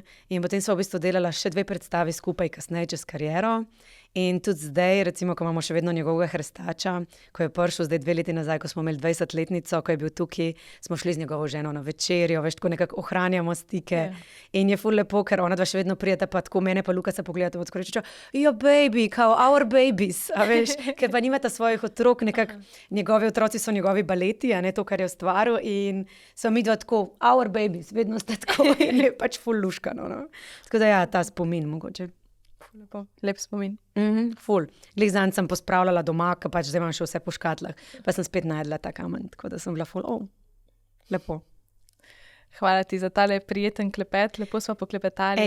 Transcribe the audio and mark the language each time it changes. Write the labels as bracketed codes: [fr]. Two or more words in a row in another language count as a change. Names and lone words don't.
[sl] In potem sva v bistvu delala še 2 predstavi skupaj kasneje čez kariero. In tudi zdaj, recimo, ko imamo še vedno njegovega Hrestača, ko je prišel zdaj 2 leti nazaj, ko smo imeli 20-letnico, ko je bil tukaj, smo šli z njegovo ženo na večerjo, veš, tako nekako ohranjamo stike. In je ful lepo, ker ona dva še vedno prijeta, pa tako mene pa Lukasa pogledata, tako reče, jo baby, kao [en] our babies, [sl] a veš, ker pa nimata svojih otrok, nekako njegovi otroci so njegovi baleti, a ne to, kar je ustvaril, in so mi dva tako, [en] our babies, [sl] vedno sta tako in je pač ful luškano, no. Tako da ja, ta spomin mogoče. Lepo, lep spomin. Ful. Glih zanj sem pospravljala doma, ker pač zdaj imam še vse po škatlah, pa sem spet najdla ta kamen, tako da sem bila ful, lepo. Hvala ti za tale prijeten klepet, lepo smo poklepetali.